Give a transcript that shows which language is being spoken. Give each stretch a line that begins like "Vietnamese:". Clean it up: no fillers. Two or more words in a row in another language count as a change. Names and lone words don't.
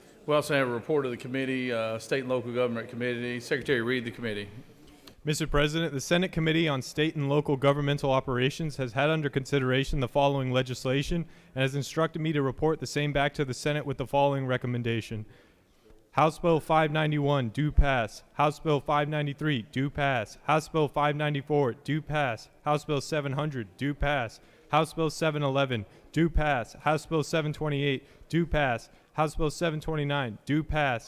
English: We also have a report of the committee, State and Local Government Committee. Secretary, read the committee. Mr. President, the Senate Committee on State and Local Governmental Operations has had under consideration the following legislation and has instructed me to report the same back to the Senate with the following recommendation. House Bill 591, do pass. House Bill 593, do pass. House Bill 594, do pass. House Bill 700, do pass. House Bill 711, do pass. House Bill 728, do pass. House Bill 729, do pass.